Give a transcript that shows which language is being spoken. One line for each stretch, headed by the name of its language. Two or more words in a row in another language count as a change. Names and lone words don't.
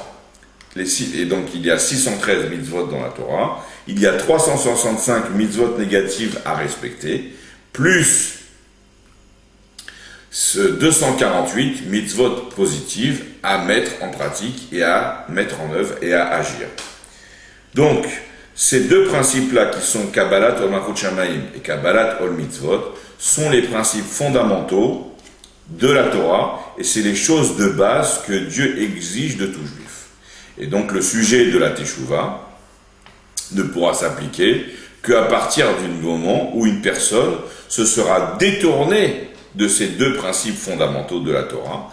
French: Et donc il y a 613 mitzvot dans la Torah, il y a 365 mitzvot négatives à respecter, plus 248 mitzvot positives à mettre en pratique et à mettre en œuvre et à agir. Donc, ces deux principes-là qui sont
Hebrew: קבלת עול מלכות שמים
French: et
Hebrew: קבלת עול מצוות
French: sont les principes fondamentaux de la Torah et c'est les choses de base que Dieu exige de tout juif. Et donc le sujet de la Teshuvah ne pourra s'appliquer qu'à partir du moment où une personne se sera détournée de ces deux principes fondamentaux de la Torah.